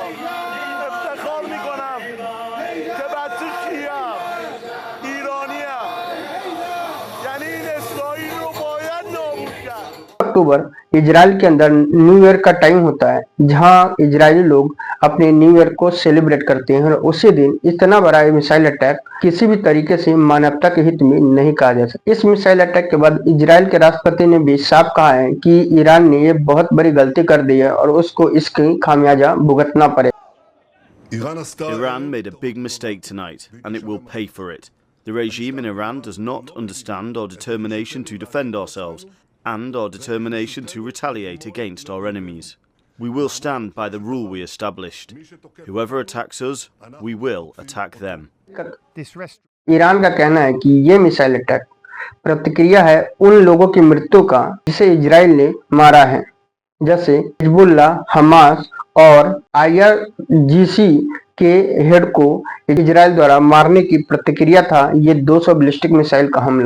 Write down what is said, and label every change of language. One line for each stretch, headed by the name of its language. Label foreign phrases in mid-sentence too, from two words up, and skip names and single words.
Persian: افتخار میکنم که بچه شیعه‌ام، ایرانیم. یعنی این اسرائیل رو باید نابود کرد.
Hindi: अक्टूबर इजराइल के अंदर
English: New Year
Hindi: का टाइम होता है, जहां इजरायली लोग अपने
English: New Year
Hindi: को सेलिब्रेट करते हैं और उसी दिन इतना बड़ा
English: missile attack
Hindi: किसी भी तरीके से मानवता के हित में नहीं कहा जा सकता। इस
English: missile attack
Hindi: के बाद इजराइल के राष्ट्रपति ने भी साफ कहा है कि ईरान ने ये बहुत बड़ी गलती कर दी है और उसको इसकी खामियाजा भुगतना पड़ेगा।
English: Iran made a big mistake tonight, and it will pay for it. The regime in Iran does not understand our determination to defend ourselves and our determination to retaliate against our enemies. We will stand by the rule we established. Whoever attacks us, we will attack them.
Hindi: ईरान का कहना है कि ये
English: missile attack
Hindi: प्रतिक्रिया है उन लोगों की मृत्यु का जिसे इजराइल ने मारा है, जैसे हिजबुल्लाह, हमास और आईआरजीसी के हेड को इजराइल द्वारा मारने की प्रतिक्रिया था ये 200
English: ballistic missile
Hindi: का हमला।